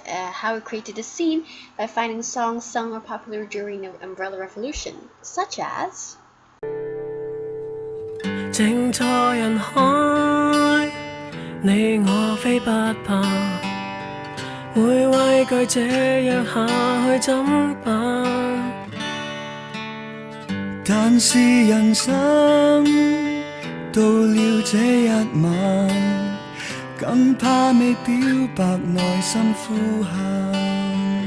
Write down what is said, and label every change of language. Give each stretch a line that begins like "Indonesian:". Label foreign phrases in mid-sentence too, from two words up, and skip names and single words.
English: How we created the scene by finding songs sung or popular during the Umbrella Revolution, such as
Cantonese: 正在人海，你我非不怕，會畏懼這樣下去怎辦？但是人生到了這一晚，更怕未表白內心呼喊。